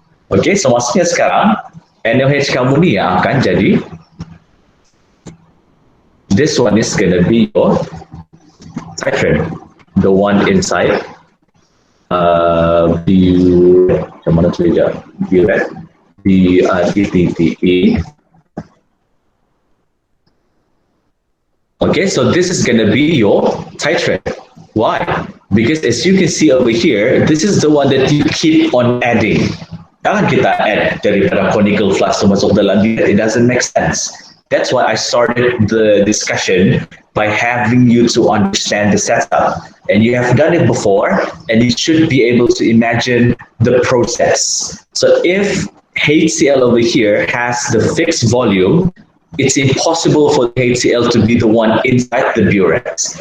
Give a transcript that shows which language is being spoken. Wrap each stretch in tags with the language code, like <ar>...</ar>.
<en>Okay, so</en> <ms>maksudnya sekarang NaOH kamu ni yang akan jadi,</ms> <en>this one is going to be your titrant, the one inside</en> <ms>macam mana tu dia,</ms> <en>burette, B-U-R-E-T-T-E. Okay, so this is going to be your titrant. Why? Because as you can see over here, this is the one that you keep on adding.</en> <ms>Jangan kita add daripada conical flask masuk dalam burette.</ms> <en>It doesn't make sense. That's why I started the discussion by having you to understand the setup. And you have done it before, and you should be able to imagine the process. So if HCl over here has the fixed volume, it's impossible for HCl to be the one inside the burette.</en>